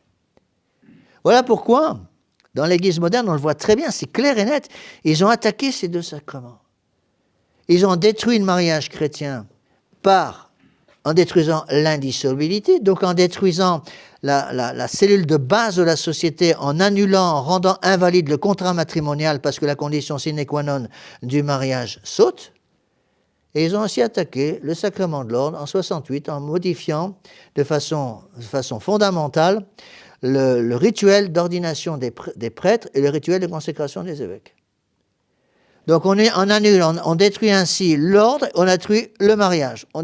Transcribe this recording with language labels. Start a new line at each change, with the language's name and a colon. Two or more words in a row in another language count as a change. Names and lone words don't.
French: Voilà pourquoi, dans l'Église moderne, on le voit très bien, c'est clair et net, ils ont attaqué ces 2 sacrements. Ils ont détruit le mariage chrétien en détruisant l'indissolubilité, donc en détruisant la cellule de base de la société, en annulant, en rendant invalide le contrat matrimonial parce que la condition
Latin: sine qua non
French: du mariage saute. Et ils ont aussi attaqué le sacrement de l'ordre en 68 en modifiant de façon fondamentale le rituel d'ordination des prêtres et le rituel de consécration des évêques. Donc on annule, on détruit ainsi l'ordre, on détruit le mariage.